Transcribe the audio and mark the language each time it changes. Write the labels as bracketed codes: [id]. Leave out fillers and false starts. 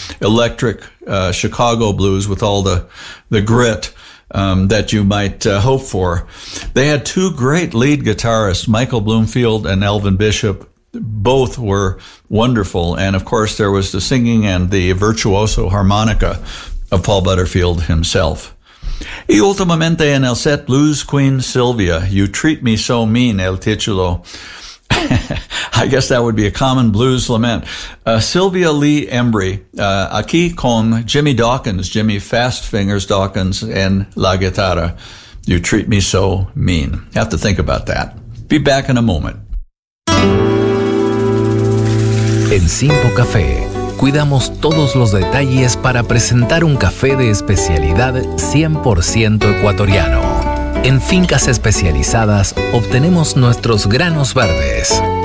[en] Electric Chicago blues with all the grit that you might hope for. They had two great lead guitarists, Michael Bloomfield and Elvin Bishop. Both were wonderful. And of course, there was the singing and the virtuoso harmonica of Paul Butterfield himself. [es] Y últimamente en el set, Blues Queen Sylvia, You Treat Me So Mean, el título. [en] I guess that would be a common blues lament. [es] Sylvia Lee Embry, aquí con Jimmy Dawkins, Jimmy Fast Fingers Dawkins, en la guitarra. [en] You Treat Me So Mean. Have to think about that. Be back in a moment. [es] En Simpo Café, cuidamos todos los detalles para presentar un café de especialidad 100% ecuatoriano. En fincas especializadas obtenemos nuestros granos verdes.